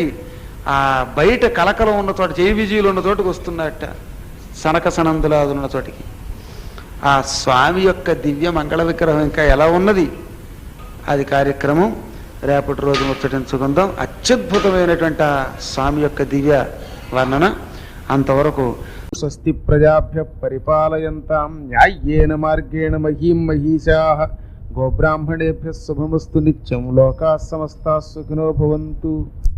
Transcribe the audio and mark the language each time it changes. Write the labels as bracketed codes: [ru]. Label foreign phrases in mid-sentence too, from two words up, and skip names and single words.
[te] ఆ బయట కలకలం ఉన్న చోట, జైవిజీలు ఉన్న చోటుకు వస్తున్నట్ట, సనక సనందులాదు ఉన్న చోటికి. ఆ స్వామి యొక్క దివ్య మంగళ విగ్రహం ఇంకా ఎలా ఉన్నది అది కార్యక్రమం రేపటి రోజు ముచ్చటించుకుందాం. అత్యద్భుతమైనటువంటి ఆ స్వామి యొక్క దివ్య వర్ణన. [sa] అంతవరకు స్వస్తి ప్రజాభ్య పరిపాలయంతాం న్యాయ్యేన మార్గేణ మహీం మహీషాః గోబ్రాహ్మణేభ్యः శుభమస్తు నిత్యం. లోకాः సమస్తాः సుఖినో భవంతు.